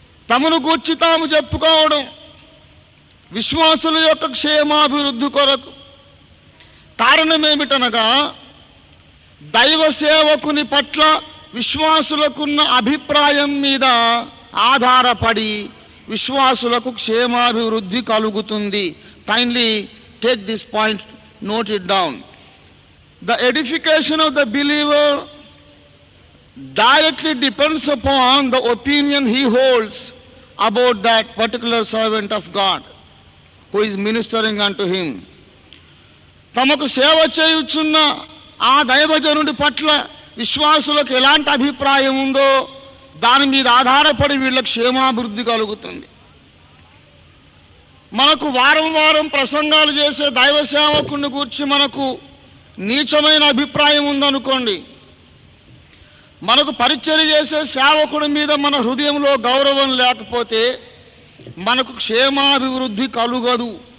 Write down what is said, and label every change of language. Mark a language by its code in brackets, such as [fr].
[te] తమను గూర్చి తాము చెప్పుకోవడం విశ్వాసుల యొక్క క్షేమాభివృద్ధి కొరకు. కారణమేమిటనగా దైవ సేవకుని పట్ల విశ్వాసులకున్న అభిప్రాయం మీద ఆధారపడి విశ్వాసులకు క్షేమాభివృద్ధి కలుగుతుంది. [en] Kindly take this point, note it down. The edification of the believer directly depends upon the opinion he holds about that particular servant of God who is ministering unto him. [te] తమకు సేవ చేయుచున్న ఆ దైవజనుడి పట్ల విశ్వాసులకు ఎలాంటి అభిప్రాయం ఉందో దాని మీద ఆధారపడి వీళ్ళ క్షేమాభివృద్ధి కలుగుతుంది. మనకు వారం వారం ప్రసంగాలు చేసే దైవ సేవకుని గురించి మనకు నీచమైన అభిప్రాయం ఉందనుకోండి, మనకు పరిచర్య చేసే సేవకుడి మీద మన హృదయంలో గౌరవం లేకపోతే మనకు క్షేమాభివృద్ధి కలుగదు.